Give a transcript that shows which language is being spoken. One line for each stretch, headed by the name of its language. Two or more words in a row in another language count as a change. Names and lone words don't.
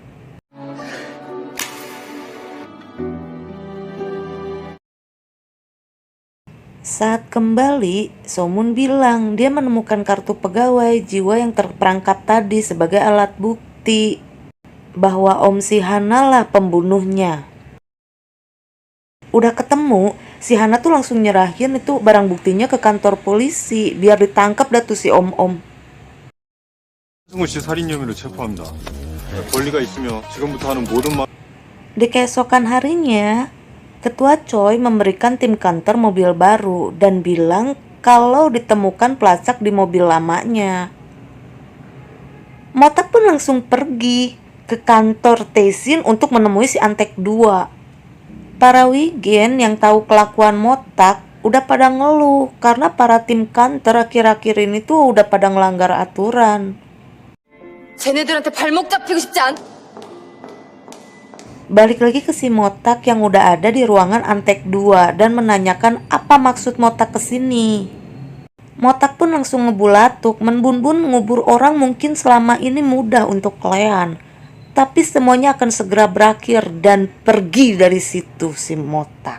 Indonesian: Saat kembali, Somun bilang dia menemukan kartu pegawai jiwa yang terperangkap tadi sebagai alat bukti bahwa Om si Hana lah pembunuhnya. Udah ketemu, si Hana tuh langsung nyerahin itu barang buktinya ke kantor polisi biar ditangkap dah tuh si Om-Om.
Korean: 승우 씨 살인 혐의로 체포합니다. 권리가 있으며 지금부터 하는 모든 말.
Indonesian: Di keesokan harinya, Ketua Choi memberikan tim kantor mobil baru dan bilang kalau ditemukan pelacak di mobil lamanya. Motak pun langsung pergi ke kantor Tesin untuk menemui si Antek 2. Para Wigen yang tahu kelakuan Motak udah pada ngeluh karena para tim kantor akhir-akhir ini tuh udah pada ngelanggar aturan.
Korean: 쟤네들한테 발목 잡히고 싶지 않?
Indonesian: Balik lagi ke si Motak yang udah ada di ruangan Antek 2 dan menanyakan apa maksud Motak kesini. Motak pun langsung ngebulatuk, menbun-bun ngubur orang mungkin selama ini mudah untuk kalian. Tapi semuanya akan segera berakhir dan pergi dari situ si Motak.